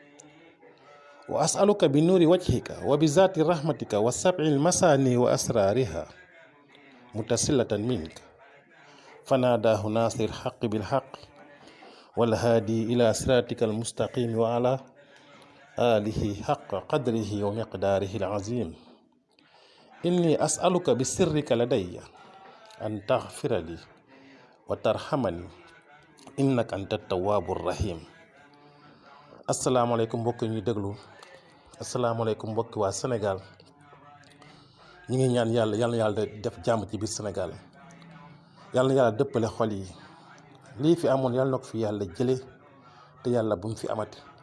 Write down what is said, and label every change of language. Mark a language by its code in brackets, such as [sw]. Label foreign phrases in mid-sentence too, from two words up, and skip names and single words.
[ar] وأسألك بنور وجهك وبذات رحمتك والسبع المثاني وأسرارها متصلة منك فناداه ناصر الحق بالحق والهادي إلى صراطك المستقيم وعلى آله حق قدره ومقداره العظيم. إني أسألك بسرك لدي أن تغفر لي وترحمني إنك أنت التواب الرحيم. [wo] asalaamaaleykum mbokk ñuy déglu, asalaamaaleykum mbokki waa Sénégal. ñi ngi ñaan yàlla def jàmm ci biir Sénégal, yàlla na yàlla dëppale xol yi. lii fi amoon yàlla na ko fi yàlla jële te yàlla bu mu fi amati.